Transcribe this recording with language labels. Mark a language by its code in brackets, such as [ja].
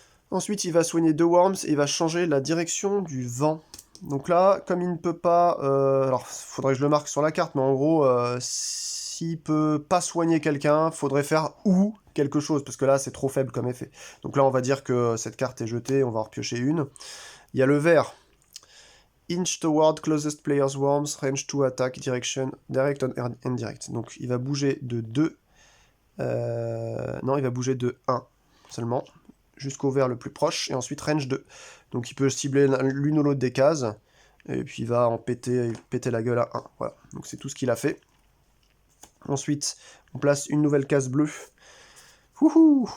[fr] Ensuite, il va soigner 2 worms et il va changer la direction du vent. Donc là, comme il ne peut pas... alors, il faudrait que je le marque sur la carte, mais en gros, s'il peut pas soigner quelqu'un, faudrait faire ou quelque chose, parce que là, c'est trop faible comme effet. Donc là, on va dire que cette carte est jetée, on va en repiocher une. Il y a le vert. [en] Inch toward closest player's worms, range to attack, direction, direct and indirect. [fr] Donc il va bouger de 2... non, il va bouger de 1 seulement, jusqu'au vert le plus proche, et ensuite range 2. Donc il peut cibler l'une ou l'autre des cases, et puis il va en péter la gueule à 1. Voilà, donc c'est tout ce qu'il a fait. Ensuite, on place une nouvelle case bleue. Wouhou!